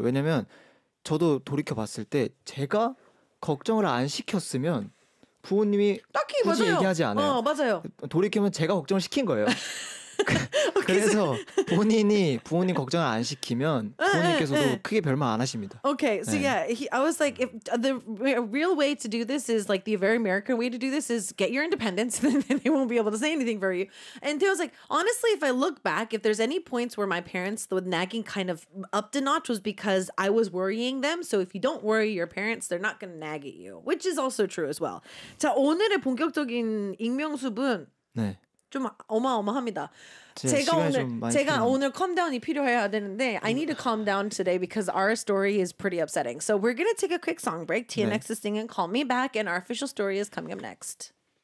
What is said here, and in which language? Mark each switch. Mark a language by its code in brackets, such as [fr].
[ko] 왜냐하면 저도 돌이켜 봤을 때 제가 걱정을 안 시켰으면 부모님이 딱히 굳이 맞아요. 얘기하지 않아요. 맞아요. 돌이키면 제가 걱정을 시킨 거예요. 그래서 부모님 걱정을 안 시키면 부모님께서도 크게 별말 안 하십니다. [en] Okay, so [ko] 네. [en] yeah, I was like, if the real way to do this is like the very American way to do this is get your independence, then they won't be able to say anything for you. And I was like, honestly, if I look back, if there's any points where my parents the nagging kind of upped a notch was because I was worrying them. So if you don't worry your parents, they're not going to nag at you, which is also true as well. [ko] 자 오늘의 본격적인 익명수분. 네. 좀 어마어마합니다. 제가 오늘 calm down이 필요해야 되는데 [en] I need to calm down today because our story is pretty upsetting. So we're going to take a quick song break. TNX is singing Call Me Back and our official story is coming up next.